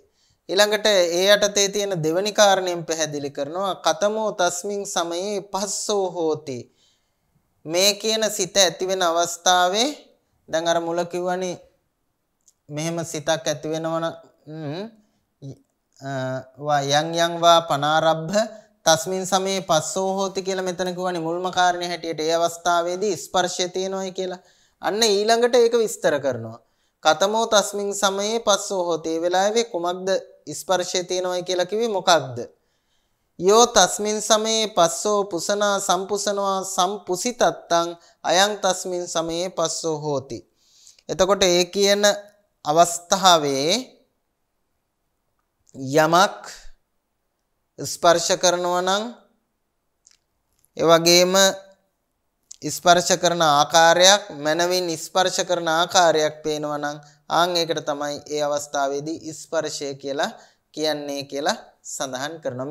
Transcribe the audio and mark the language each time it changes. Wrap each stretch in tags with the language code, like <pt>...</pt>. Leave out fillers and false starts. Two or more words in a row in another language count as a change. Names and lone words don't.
<si>ඊළඟට ඒ යටතේ තියෙන දෙවෙනි කාරණයෙන් පැහැදිලි කරනවා</si> <pi>කතමෝ තස්මින් සමයේ පස්සෝ හෝති.</pi> <si>මේ කියන සිත ඇති වෙන අවස්ථාවේ දැන් අර මුල කිව්වනේ මෙහෙම සිතක් ඇති වෙනවන</si> <pi>යං යං වා පනාරබ්බ තස්මින් සමේ පස්සෝ හෝති</pi> <si>කියලා මෙතන කිව්වනේ මුල්ම කාරණේ හැටියට ඒ අවස්ථාවේදී ස්පර්ශය තියෙනවායි කියලා. අන්න ඊළඟට ඒක විස්තර කරනවා.</si> <pi>කතමෝ තස්මින් සමයේ පස්සෝ හෝති.</pi> <si>ඒ වෙලාවේ කුමක්ද ස්පර්ශය තියෙනවායි කියලා කිව්වේ මොකක්ද?</si> <pi>යෝ තස්මින් සමයේ පස්සෝ පුසනා සම්පුසනවා සම්පුසිතත්තං අයං තස්මින් සමයේ පස්සෝ හෝති.</pi> <si>එතකොට ඒ කියන අවස්ථාවේ යමක් ස්පර්ශ කරනවා නම් ඒ වගේම ස්පර්ශ කරන ආකාරයක් මනවින් ස්පර්ශ කරන ආකාරයක් පේනවා නම් ආන් ඒකට තමයි ඒ අවස්ථාවේදී ස්පර්ශය කියලා කියන්නේ කියලා සඳහන් කරනවා.</si>